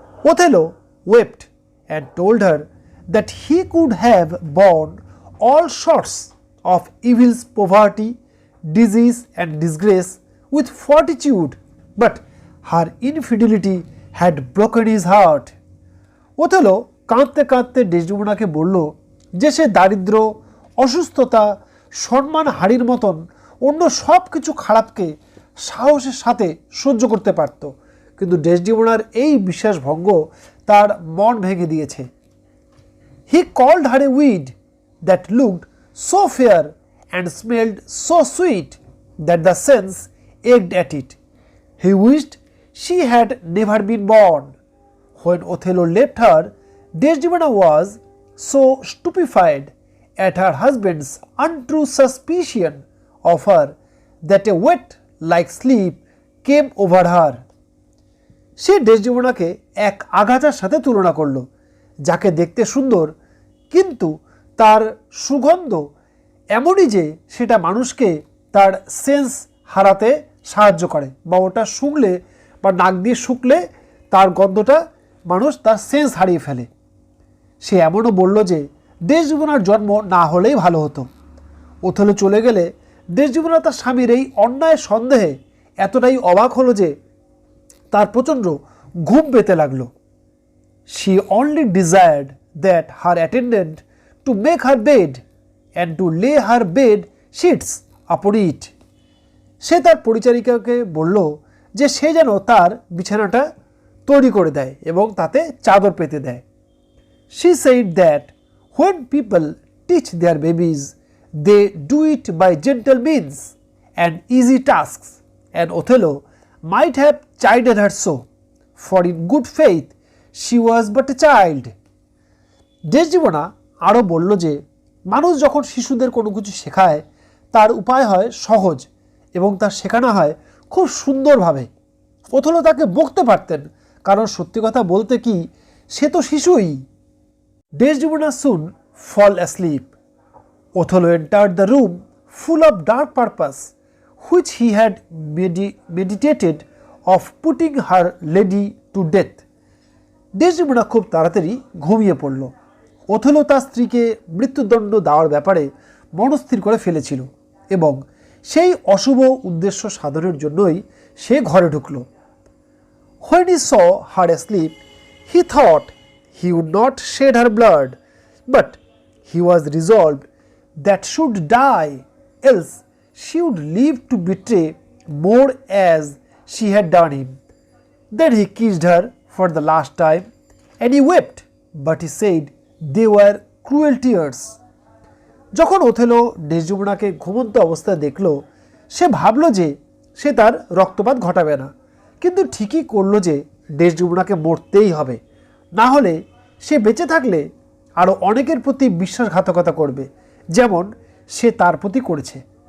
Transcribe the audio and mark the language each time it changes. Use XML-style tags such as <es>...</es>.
<en>Othello wept and told her that he could have borne all sorts of evils, poverty, disease and disgrace with fortitude, but her infidelity had broken his heart.</en> <bn>Othello কাঁদতে কাঁদতে ডেসডেমোনাকে বলল যে সে দারিদ্র, অসুস্থতা, সম্মান হারির মতন অন্য সব কিছু খারাপকে সাহসের সাথে সহ্য করতে পারত, কিন্তু ডেসডেমোনার এই বিশ্বাসভঙ্গ তার মন ভেঙে দিয়েছে।</bn> <en>He called her a weed that looked so fair and smelled so sweet that the sense ached at it. He wished she had never been born. When Othello left her, Desdemona was so stupefied at her husband's untrue suspicion of her that a wet-like sleep came over her.</en> <bn>সে ডেসডেমোনাকে এক আগাছার সাথে তুলনা করল, যাকে দেখতে সুন্দর কিন্তু তার সুগন্ধ এমনই যে সেটা মানুষকে তার সেন্স হারাতে সাহায্য করে, বা ওটা শুঁকলে বা নাক দিয়ে শুকলে তার গন্ধটা মানুষ তার সেন্স হারিয়ে ফেলে। সে এমনও বলল যে ডেসডেমোনার জন্ম না হলেই ভালো হতো। ওথেলো চলে গেলে ডেসডেমোনা তার স্বামীর এই অন্যায় সন্দেহে এতটাই অবাক হলো যে তার প্রচণ্ড ঘুম পেতে লাগলো।</bn> <en>She only desired that her attendant to make her bed and to lay her bed sheets upon it.</en> <bn>সে তার পরিচারিকাকে বলল যে সে যেন তার বিছানাটা তৈরি করে দেয় এবং তাতে চাদর পেতে দেয়।</bn> <en>She said that when people teach their babies, they do it by gentle means and easy tasks, and Othello might have chided her so, for in good faith she was but a child.</en> <bn>ডেসডেমোনা আরও বলল যে মানুষ যখন শিশুদের কোনো কিছু শেখায় তার উপায় হয় সহজ এবং তার শেখানো হয় খুব সুন্দরভাবে। ওথেলো তাকে বকতে পারতেন, কারণ সত্যি কথা বলতে কি সে তো শিশুই।</bn> <en>Desdemona soon fall asleep. Othello entered the room full of dark purpose, which he had meditated of putting her lady to death.</en> <bn>ডেসডেমোনা খুব তাড়াতাড়ি ঘুমিয়ে পড়ল। ওথেলো তার স্ত্রীকে মৃত্যুদণ্ড দেওয়ার ব্যাপারে মনস্থির করে ফেলেছিল এবং সেই অশুভ উদ্দেশ্য সাধনের জন্যই সে ঘরে ঢুকল।</bn> <en>When he saw her asleep, he thought he would not shed her blood, but he was resolved that should die, else she would live to betray more as she had done him. Then he kissed her for the last time, and he wept, but he said they were cruel tears.</en> <bn>যখন Othello ডেসডেমোনাকে ঘুমন্ত অবস্থায় দেখল, সে ভাবল যে সে তার রক্তপাত ঘটাবে না, কিন্তু ঠিকই করল যে ডেসডেমোনাকে মরতেই হবে, না হলে সে বেঁচে থাকলে আরও অনেকের প্রতি বিশ্বাসঘাতকতা করবে, যেমন সে তার প্রতি করেছে।</bn>